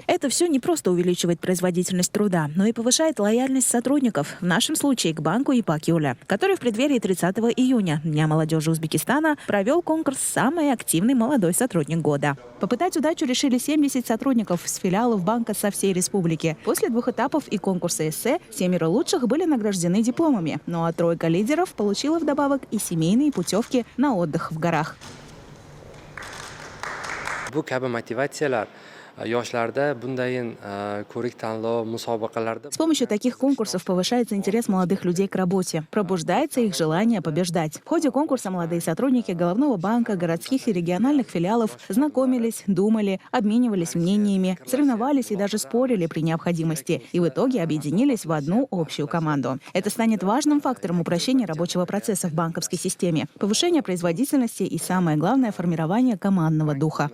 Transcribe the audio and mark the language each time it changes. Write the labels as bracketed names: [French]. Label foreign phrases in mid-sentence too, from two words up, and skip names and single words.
[Russian] Это все не просто увеличивает производительность труда, но и повышает лояльность сотрудников, в нашем случае к банку ИПАК Юля, который в преддверии 30 июня, Дня молодежи Узбекистана, провел конкурс «Самый активный молодой сотрудник года». Попытать удачу решили 70 сотрудников с филиалов банка со всей республики. После 2 этапов и конкурса эссе 7 лучших были награждены дипломами, ну а 3 лидеров получила вдобавок и семейные путевки на отдых в горах. [Uzbek] Bu kabi motivatsiyalar yoshlarda bundayin ko'rik-tanlov musobaqalarda. [Russian] С помощью таких конкурсов повышается интерес молодых людей к работе, пробуждается их желание побеждать. В ходе конкурса молодые сотрудники Головного банка, городских и региональных филиалов знакомились, думали, обменивались мнениями, соревновались и даже спорили при необходимости. И в итоге объединились в одну общую команду. Это станет важным фактором упрощения рабочего процесса в банковской системе, повышения производительности и, самое главное, формирования командного духа.